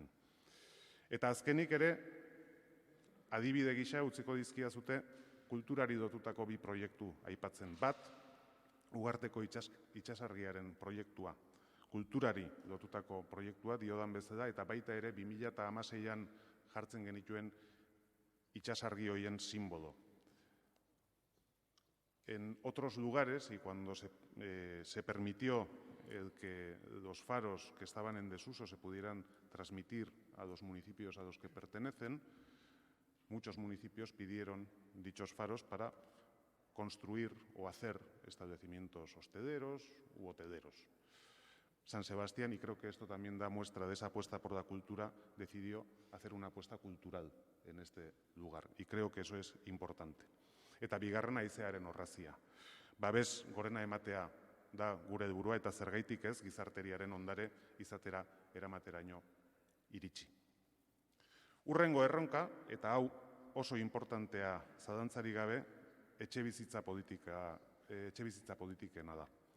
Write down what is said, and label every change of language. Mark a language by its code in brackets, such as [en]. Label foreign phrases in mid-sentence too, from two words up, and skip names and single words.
[eu] Eta azkenik ere, adibide gisa utziko dizkiazute kulturari dotutako bi proiektu aipatzen. Bat, Ugarteko itsasargiaren proiektua. Kulturari lotutako proiektua diodan bezala eta baita ere 2016an jartzen genituen itsasargi hoien símbolo. [es] En otros lugares, y cuando se permitió el que los faros que estaban en desuso se pudieran transmitir a los municipios a los que pertenecen, muchos municipios pidieron dichos faros para construir o hacer establecimientos hosteleros u hoteleros. San Sebastián, y creo que esto también da muestra de esa apuesta por la cultura, decidió hacer una apuesta cultural en este lugar. Y creo que eso es importante. [eu] Eta bigarrena haizearen orrazia. Babes gorena ematea da gure helburua eta zergaitik ez gizarteriaren ondare izatera eramateraino iritsi. Hurrengo erronka, eta hau oso importantea zalantzarik gabe, etxebizitza politikena da.